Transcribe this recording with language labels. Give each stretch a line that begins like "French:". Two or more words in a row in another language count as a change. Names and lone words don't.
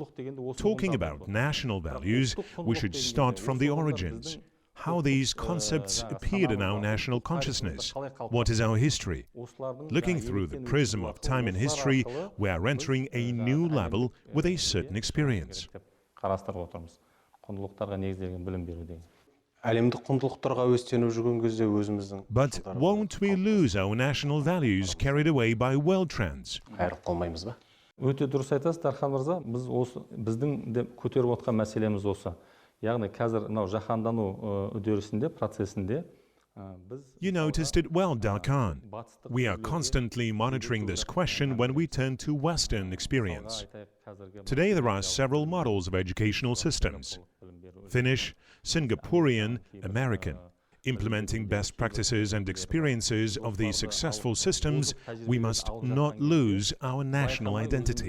English: Talking about national values, we should start from the origins. How these concepts appeared in our national consciousness. What is our history? Looking through the prism of time and history, we are entering a new level with a certain experience.
Kazakh: әлемдік құндылықтарға өстеніп жүрген кезде өзіміздің
English: But won't we lose our national values carried away by world trends?
Kazakh: айырылып қалмаймыз ба? Өте дұрыс айтасыз, Дархан мырза. Біз осы біздің де көтеріп отқан мәселеміз осы. Яғни қазір мынау жаһандану үдерісінде, процесінде біз
English: You noticed it well, Darkhan. We are constantly monitoring this question when we turn to Western experience. Today there are several models of educational systems: Finnish, Singaporean, American. Implementing best practices and experiences of these successful systems, we must not lose our national identity.